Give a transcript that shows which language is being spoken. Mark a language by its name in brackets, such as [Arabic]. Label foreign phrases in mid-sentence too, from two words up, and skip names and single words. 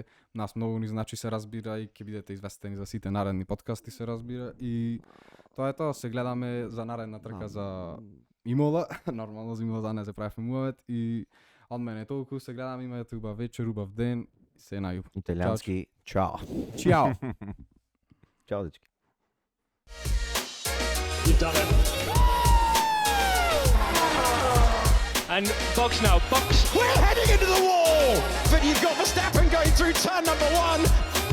[Macedonian] Нас многу ни значи се разбира и ќе бидете известени за сите наредни подкасти се разбира и тоа е тоа, се гледаме за наредна трка за Имола, нормално за Имола не се правиме муавет и од мене толку, се гледаме, имате убав вечер, убав ден, се најуб. Италијански чао. Чао. Чао дечки. [English] You've done it. And box now, box. We're heading into the wall, but you've got Verstappen going through turn number 1.